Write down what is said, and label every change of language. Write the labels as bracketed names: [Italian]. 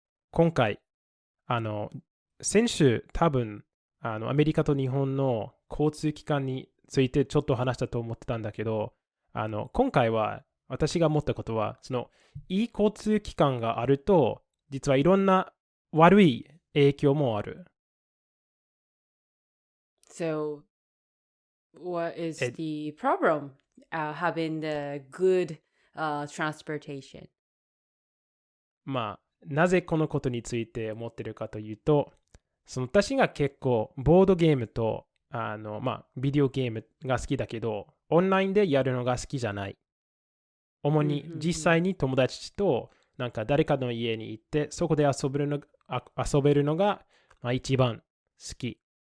[Japanese] 今回先週多分アメリカと日本の交通機関についてちょっと話したと思ってたんだけど、今回は私が思ったことは、そのいい交通機関があると実はいろんな悪い影響もある。 [English] So, what is the problem having the good transportation? [Japanese] なぜこのことについて思ってるかというと、その私が結構ボードゲームとビデオゲームが好きだけど、オンラインでやるのが好きじゃない。主に実際に友達となんか誰かの家に行ってそこで遊べるのが一番好き。